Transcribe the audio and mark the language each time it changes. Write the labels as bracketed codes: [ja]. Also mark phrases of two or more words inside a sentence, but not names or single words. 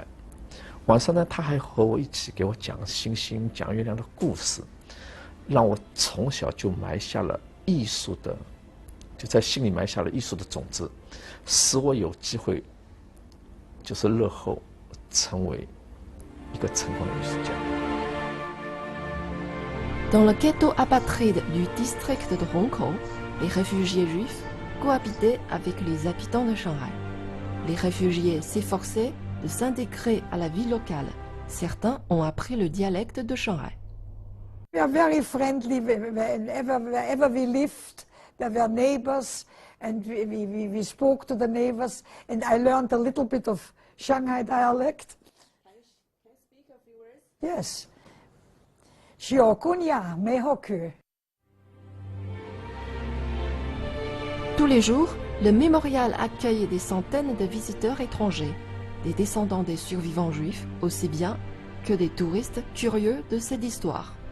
[zh] 晚上呢，他还和我一起给我讲星星、讲月亮的故事，让我从小就埋下了艺术的，就在心里埋下了艺术的种子，使我有机会，就是日后成为一个成功的艺术家。 [fr] Dans le ghetto apatride du district de Hongkou, les réfugiés juifs cohabitaient avec les habitants de Shanghai. Les réfugiés s'efforçaient de s'intégrer à la vie locale. Certains ont appris le dialecte de Shanghai. [en] We are very friendly wherever we lived. There were neighbors and we spoke to the neighbors and I learned a little bit of Shanghai dialect. Can you speak a few words? Yes. Shiokunya Mehoku. [fr] Tous les jours, le mémorial accueille des centaines de visiteurs étrangers, des descendants des survivants juifs aussi bien que des touristes curieux de cette histoire.